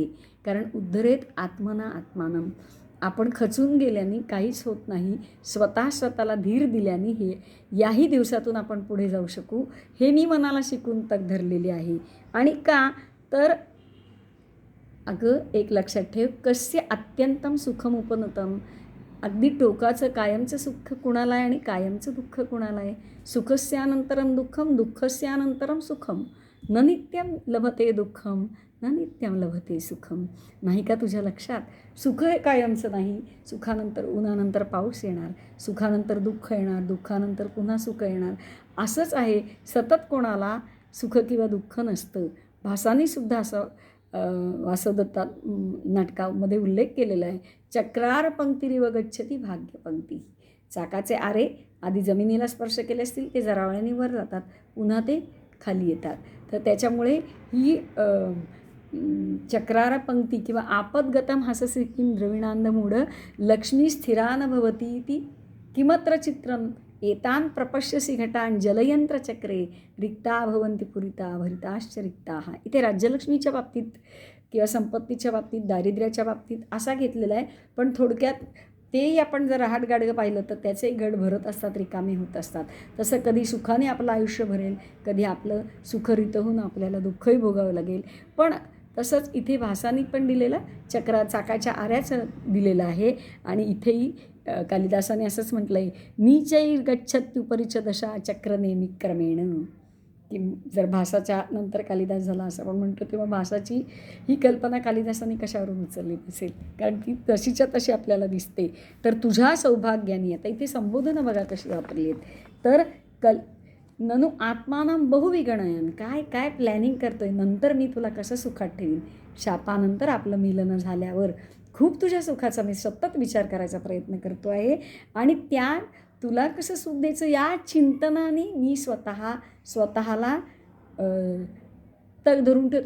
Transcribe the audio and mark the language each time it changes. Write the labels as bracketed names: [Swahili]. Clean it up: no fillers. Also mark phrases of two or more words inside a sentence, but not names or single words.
[Marathi] कारण [Sanskrit] उद्धरेत आत्मानं, [Marathi] आपण खचून गेल्याने काहीच होत नाही. स्वतःला धीर दिल्याने हे याही दिवसातून आपण पुढे जाऊ शकू, हे मी मनाला शिकून तग धरलेली आहे. आणि का तर अगं एक लक्षात ठेव, [Sanskrit] कस्य अत्यंतम सुखम उपनतम, [Marathi] अगदी टोकाचं कायमचं सुख कुणाला आहे आणि कायमचं दुःख कुणाला आहे. [Sanskrit] सुखस्यानंतरम दुःखम, दुःखस्यानंतरम सुखम, न नित्यम लभते दुःखम, न नित्यम लभते सुखम. [Marathi] नाही का तुझ्या लक्षात? सुख हे कायमचं नाही. सुखानंतर, उन्हानंतर पाऊस येणार, सुखानंतर दुःख येणार, दुःखानंतर पुन्हा सुख येणार. असंच आहे, सतत कोणाला सुख किंवा दुःख नसतं. भासानीसुद्धा असं वासवदत्ता नाटकामध्ये उल्लेख केलेला आहे. [Sanskrit] चक्रार पंक्तिरिव गच्छती भाग्यपंक्ती. [Marathi] चाकाचे आरे आधी जमिनीला स्पर्श केले असतील, ते जरा वेळाने वर जातात, पुन्हा ते खाली येतात. तर त्याच्यामुळे ही [Sanskrit] चक्रार पंक्ती किंवा आपदगतम हससी किं द्रविणांदमूढ लक्ष्मी स्थिरान भवती ती किमत्र चित्रम एतान प्रपश्यसी घटान जलयंत्रचक्रे रिक्ता भवन्ति पुरिता भरिताश्च रिक्ताः. [Marathi] इथे राज्यलक्ष्मीच्या बाबतीत किंवा संपत्तीच्या बाबतीत, दारिद्र्याच्या बाबतीत असा घेतलेला आहे. पण थोडक्यात तेही आपण जर रहाटगाडगं पाहिलं तर त्याचेही गड भरत असतात, रिकामे होत असतात. तसं कधी सुखाने आपलं आयुष्य भरेल, कधी आपलं सुखरित होऊन आपल्याला दुःखही भोगावं लागेल. पण तसंच इथे भासानी पण दिलेलं चाकाच्या आऱ्याचं दिलेलं आहे. आणि इथेही कालिदासाने असंच म्हटलं आहे, [Sanskrit] नीचैर गच्छत्युपरिच दशा चक्रनेमी क्रमेण. [Marathi] की जर भासाच्या नंतर कालिदास झाला असं आपण म्हणतो, तेव्हा भासाची ही कल्पना कालिदासाने कशावरून उचलली असेल, कारण ती तशीच्या तशी आपल्याला दिसते. तर तुझ्या सौभाग्याने, आता इथे संबोधनं बघा कशी वापरली आहेत. [Sanskrit] तर ननु आत्मानं बहुविगणयन, [Marathi] काय प्लॅनिंग करतो आहे, नंतर मी तुला कसं सुखात ठेवीन. शापानंतर आपलं मिलन झाल्यावर खूप तुझ्या सुखाचा मी सतत विचार करायचा प्रयत्न करतो आहे. आणि त्या तुला कसं सुख द्यायचं या चिंतनाने मी स्वतःला तग धरून ठेवते.